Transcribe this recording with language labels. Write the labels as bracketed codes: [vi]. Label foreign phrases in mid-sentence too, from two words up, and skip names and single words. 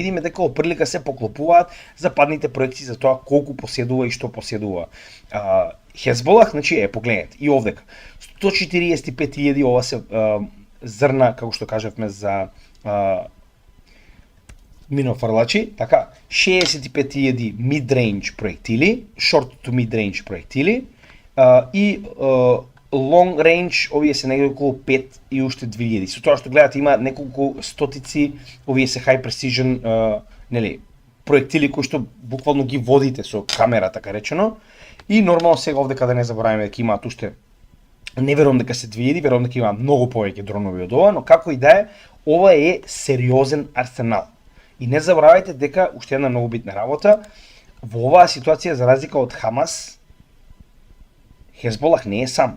[mk] видиме дека опрлика се поклопуваат западните проекти за тоа колку поседува и што поседува Хезболах, значи погледнете и овдека 145.000 ова се зрна, како што кажавме за минофрлачи, така, 65.000 mid-range проектили, [en] short to mid-range [mk] проектили, и [en] long range, [mk] овие се негде околу 5 и уште 2000. Со тоа што гледате има неколку стотици, овие се [en] high precision, [mk] нели, проектили кои што буквално ги водите со камера, така речено. И нормално сега овде каде не забораваме дека имаат уште, не верувам дека се 2000, верувам дека има многу повеќе дронови од ова, но како и да е, ова е сериозен арсенал. И не заборавајте дека уште една многу битна работа, во оваа ситуација за разлика од Хамас, Хезболах не е сам.